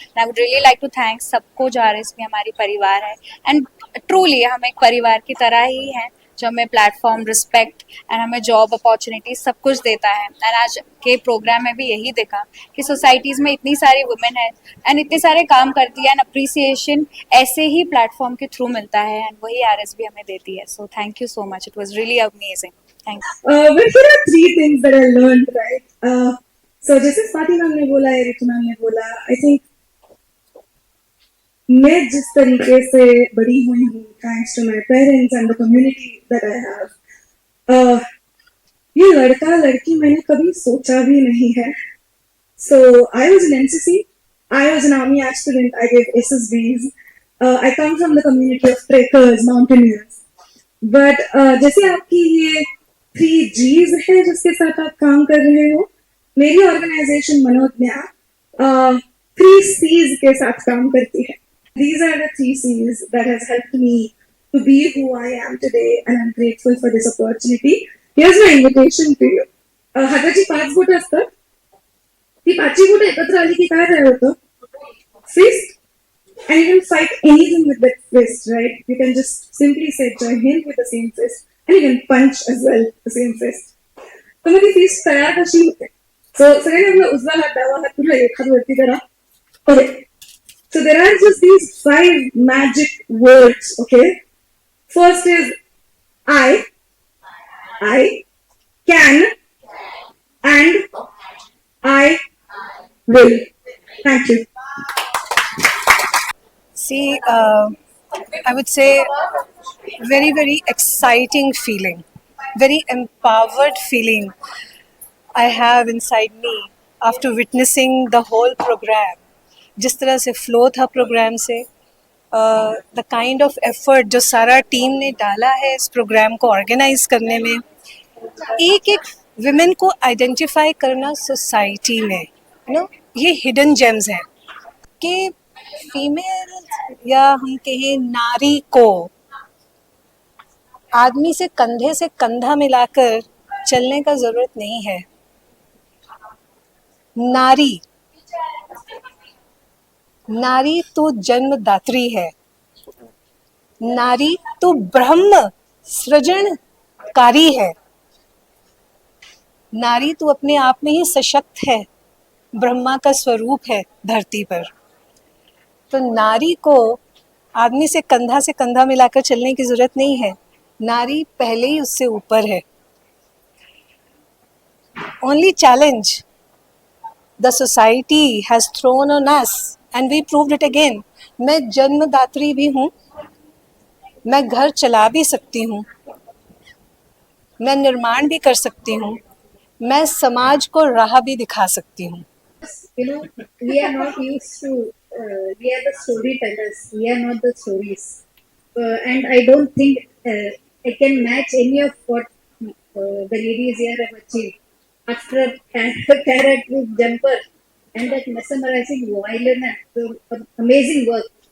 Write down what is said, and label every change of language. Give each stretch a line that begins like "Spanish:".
English: I would really like to thank
Hindi: सबको जो RSB हमारी परिवार है
English: and truly
Hindi: हम एक परिवार की तरह ही हैं जो हमें प्लेटफॉर्म, रिस्पेक्ट एंड हमें जॉब अपॉर्चुनिटी सब कुछ देता है। एंड आज के प्रोग्राम में भी यही देखा कि सोसाइटीज़ में इतनी सारी वुमेन है एंड इतने सारे काम करती है एंड अप्रिसिएशन ऐसे ही प्लेटफॉर्म के थ्रू मिलता है एंड वही आरएसबी हमें देती है।
English: So thank you so much, it was really amazing. Thank you. But there are three things that I learned, right?
Hindi: So जैसे स्वाति मैम ने बोला, रितु मैम ने बोला,
English: I think
Hindi: मैं जिस तरीके से बड़ी हुई हूँ,
English: thanks to my parents and the community that I have,
Hindi: ये लड़का लड़की मैंने कभी सोचा भी नहीं है.
English: So I was in NCC, I was an army aspirant, I gave SSBs, I come from the community of trekkers, mountaineers.
Hindi: But जैसे आपकी ये 3 Gs है जिसके साथ आप काम कर रहे हो, मेरी ऑर्गेनाइजेशन मनोज्ञा 3 Cs के साथ काम करती है.
English: These are the 3 Cs that has helped me to be who I am today, and I'm grateful for this opportunity. Here's my invitation to you.
Marathi: हाताची 5 बोटं असतात, ती 5 बोटं एकत्र आली की काय तयार होतं?
English: Fist. And you can fight anything with that fist, right? You can just simply say join Hind with the same fist, and you can punch as well the same fist.
Marathi: तो मग ती fist तयार कशी होते? So सगळ्यांनी आपला उजवा हात, डावा हात पुन्हा एक हात वरती करा.
English: Okay. So there are just these 5 magic words, okay? First is I can, and I will. Thank you. See, I would say very, very exciting feeling, very empowered feeling I have inside me after witnessing the whole program.
Hindi: जिस तरह से flow था programme से,
English: the kind of effort
Hindi: जो सारा team ने डाला है इस प्रोग्राम को ऑर्गेनाइज करने में, एक एक विमेन को आइडेंटिफाई करना सोसाइटी में, ये हिडन जेम्स हैं कि फीमेल या हम कहें नारी को आदमी से कंधा मिलाकर चलने का जरूरत नहीं है. नारी तो जन्मदात्री है, नारी तो ब्रह्म सृजनकारी है, नारी तो अपने आप में ही सशक्त है, ब्रह्मा का स्वरूप है धरती पर. तो नारी को आदमी से कंधा मिलाकर चलने की जरूरत नहीं है, नारी पहले ही उससे ऊपर है.
English: Only challenge the society has thrown on us and we proved it again.
Hindi: मैं जन्मदात्री भी हूँ, मैं घर चला भी सकती हूँ, मैं निर्माण भी कर सकती हूँ, मैं समाज को राह भी दिखा सकती हूँ.
English: You know, we are not used to, we are the storytellers, we are not the stories. And I don't think I can match any of what the ladies here have achieved. After a carrot with jumper and that mesmerizing violin, amazing work.